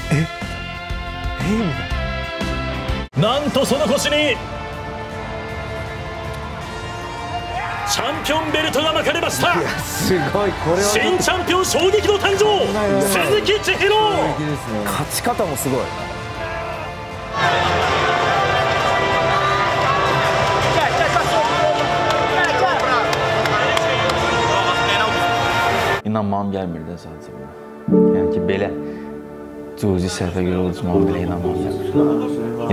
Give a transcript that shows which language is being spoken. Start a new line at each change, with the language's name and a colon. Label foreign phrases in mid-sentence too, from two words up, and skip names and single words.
Japanese: みたいな。なんとその腰にチャンピオンベルトが巻かれました。すごいこれは新チャンピオン衝撃の誕生鈴木千尋勝ち方もすごい
Azerbaijani: İnanmam gəlmirdi sadəcə buna. Yəni ki, belə cüzi səhvə görə olacağıma belə inanmam gəlmirdi.